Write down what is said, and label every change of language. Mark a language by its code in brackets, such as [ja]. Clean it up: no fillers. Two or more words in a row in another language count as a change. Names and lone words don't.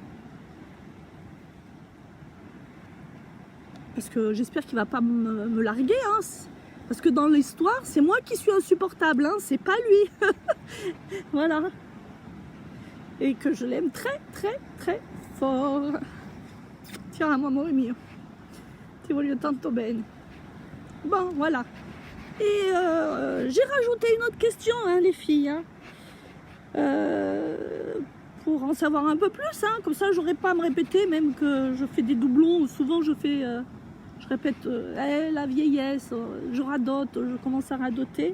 [fr] Parce que j'espère qu'il va pas me larguer, hein. Parce que dans l'histoire, c'est moi qui suis insupportable, hein. C'est pas lui. Voilà. Et que je l'aime très fort. Tiens, [it] amore mio. Ti voglio tanto bene. [fr] Bon, voilà. Et j'ai rajouté une autre question, hein, les filles. Hein. Pour en savoir un peu plus, hein. Comme ça, j'aurais pas à me répéter, même que je fais des doublons. Souvent, je répète la vieillesse, je radote, je commence à radoter.